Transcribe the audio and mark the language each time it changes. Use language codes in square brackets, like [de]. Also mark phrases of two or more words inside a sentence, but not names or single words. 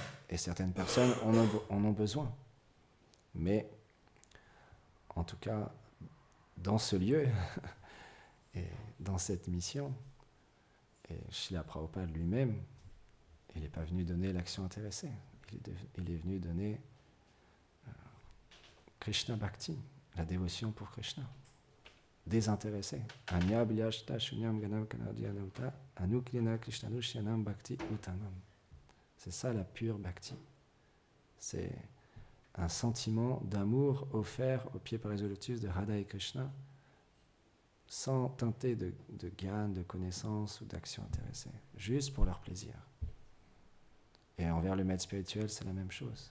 [fr] Et certaines personnes en ont besoin. Mais, en tout cas, dans ce lieu, et dans cette mission, et Srila Prabhupada lui-même, il n'est pas venu donner l'action intéressée. Il est venu donner Krishna Bhakti, la dévotion pour Krishna. Désintéressé. [sa] अन्याभिलाषिताशून्यं ज्ञानकर्माद्यनावृतम् आनुकूल्येन कृष्णानुशीलनं भक्तिरुत्तमा. [fr] C'est ça la pure Bhakti. C'est un sentiment d'amour offert au pied par les lotus de Radha et Krishna, sans teinter de gyan, de connaissance ou d'action intéressée, juste pour leur plaisir. Et envers le maître spirituel, c'est la même chose.